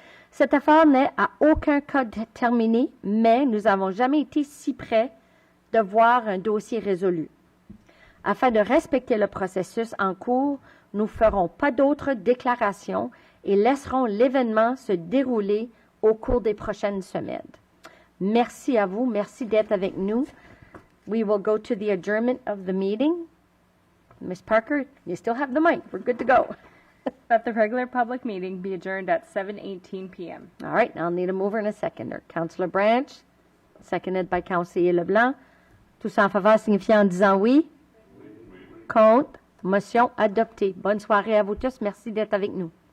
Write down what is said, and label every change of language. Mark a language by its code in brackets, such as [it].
[fr] Cette affaire n'est à aucun cas terminée, mais nous n'avons jamais été si près de voir un dossier résolu. Afin de respecter le processus en cours, nous ne ferons pas d'autres déclarations et laisserons l'événement se dérouler au cours des prochaines semaines. Merci à vous, merci d'être avec nous. [en] We will go to the adjournment of the meeting. Ms. Parker, you still have the mic. We're good to go. That the regular public meeting be adjourned at 7:18 p.m. All right, I'll need a mover and a seconder. Councillor Branch, seconded by Councillor Leblanc. [fr] Tous en faveur signifiant en disant oui. Contre. Motion adoptée. Bonne soirée à vous tous. Merci d'être avec nous.